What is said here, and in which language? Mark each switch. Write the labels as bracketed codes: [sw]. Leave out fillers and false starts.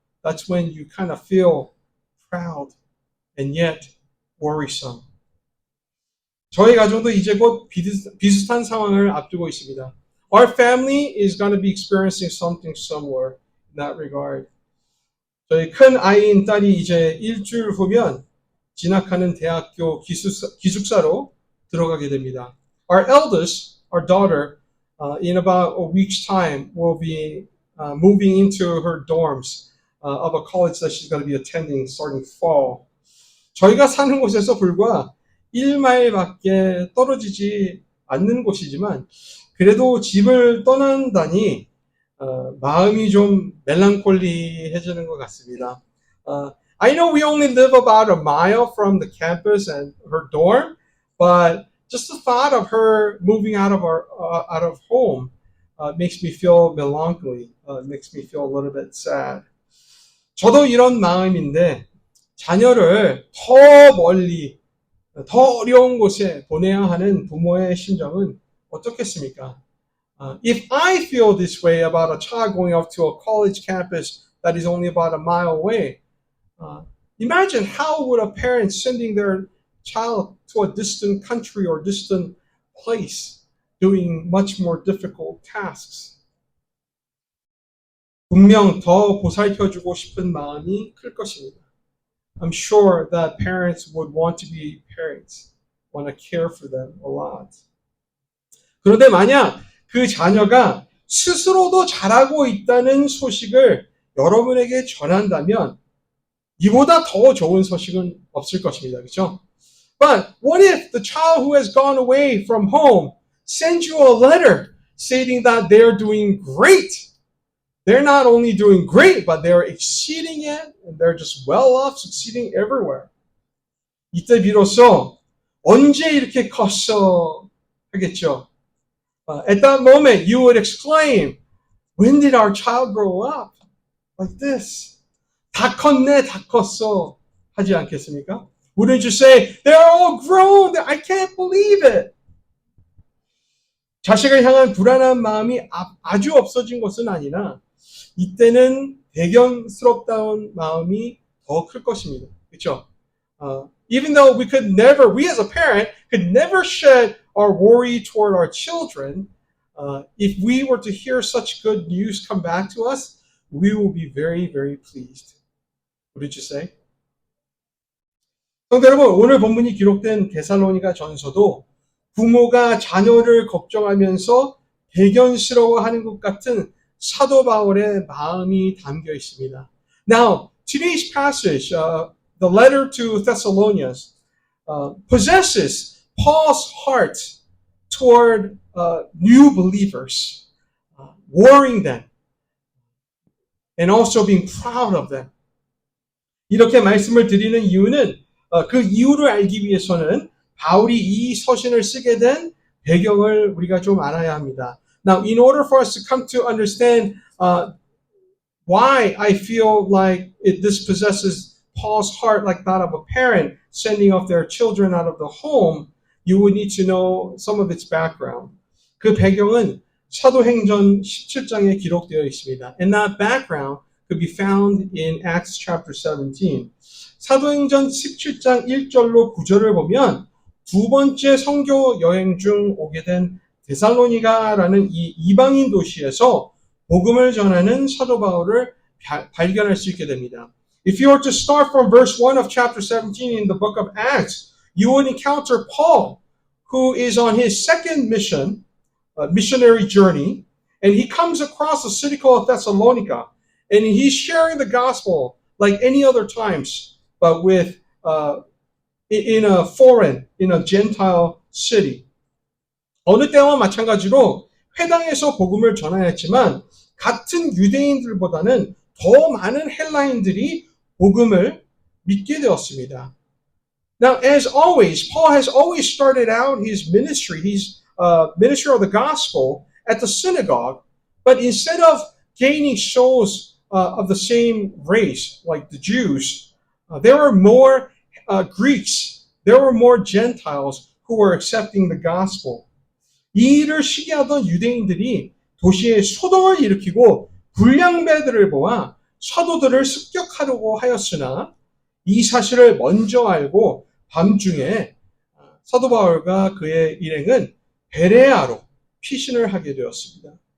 [en] that's when you kind of feel proud and yet worrisome. [ko] 저희 가정도 이제 곧 비슷한 상황을 앞두고 있습니다. [en] Our family is going to be experiencing something similar in that regard. [ko] 저희 큰 아이인 딸이 이제 일주일 후면 진학하는 대학교 기숙사로 들어가게 됩니다. [en] Our eldest, our daughter, in about a week's time will be moving into her dorms of a college that she's going to be attending starting fall. [ko] 저희가 사는 곳에서 불과 1마일밖에 떨어지지 않는 곳이지만 그래도 집을 떠난다니 마음이 좀 멜랑콜리해지는 것 같습니다. [en] I know we only live about a mile from the campus and her dorm, but just the thought of her moving out of home makes me feel melancholy, makes me feel a little bit sad. [ko] 저도 이런 마음인데 자녀를 더 멀리, 더 어려운 곳에 보내야 하는 부모의 심정은 어떻겠습니까? [en] If I feel this way about a child going off to a college campus that is only about a mile away, imagine how would a parent sending their child to a distant country or distant place doing much more difficult tasks. [ko] 분명 더 보살펴주고 싶은 마음이 클 것입니다. [en] I'm sure that parents would want to be parents, want to care for them a lot. [ko] 그런데 만약 그 자녀가 스스로도 잘하고 있다는 소식을 여러분에게 전한다면 이보다 더 좋은 소식은 없을 것입니다. 그렇죠? [en] But what if the child who has gone away from home sends you a letter stating that they're doing great? They're not only doing great, but they're exceeding it, and they're just well off, succeeding everywhere. [ko] 이때 비로소 언제 이렇게 컸어? 하겠죠. [en] At that moment, you would exclaim, when did our child grow up? Like this. [ko] 다 컸네, 다 컸어. 하지 않겠습니까? [en] Wouldn't you say, they're all grown, I can't believe it. [ko] 자식을 향한 불안한 마음이 아주 없어진 것은 아니나 이때는 대견스럽다는 마음이 더 클 것입니다. 그렇죠? [en] Even though we as a parent could never shed our worry toward our children, if we were to hear such good news come back to us, we will be very, very pleased. What did you say? [ko] 성도 여러분, 오늘 본문이 기록된 데살로니가 전서도 부모가 자녀를 걱정하면서 대견스러워하는 것 같은 사도 바울의 마음이 담겨 있습니다. [en] Now, today's passage, the letter to Thessalonians, possesses Paul's heart toward new believers, warning them, and also being proud of them. [ko] 이렇게 말씀을 드리는 이유는 그 이유를 알기 위해서는 바울이 이 서신을 쓰게 된 배경을 우리가 좀 알아야 합니다. [en] Now, in order for us to come to understand why I feel like this possesses Paul's heart like that of a parent sending off their children out of the home, you would need to know some of its background. [ko] 그 배경은 사도행전 17장에 기록되어 있습니다. [en] And that background could be found in Acts chapter 17. [ko] 사도행전 17장 1절로 9절을 보면 두 번째 선교 여행 중 오게 된 데살로니가라는 이 이방인 도시에서 복음을 전하는 사도 바울을 발견할 수 있게 됩니다. [en] If you were to start from verse 1 of chapter 17 in the book of Acts, you would encounter Paul, who is on his second missionary journey, and he comes across a city called Thessalonica, and he's sharing the gospel like any other times, but with in a Gentile city. [ko] 어느 때와 마찬가지로 회당에서 복음을 전해야 했지만 같은 유대인들보다는 더 많은 헬라인들이 복음을 믿게 되었습니다. [en] Now, as always, Paul has always started out his ministry, ministry of the gospel at the synagogue, but instead of gaining souls of the same race, like the Jews, there were more Greeks, there were more Gentiles who were accepting the gospel. [ko] 이 일을 시기하던 유대인들이 도시에 소동을 일으키고 불량배들을 보아 사도들을 습격하려고 하였으나 이 사실을 먼저 알고 밤중에 사도 바울과 그의 일행은 베레아로 피신을 하게 되었습니다.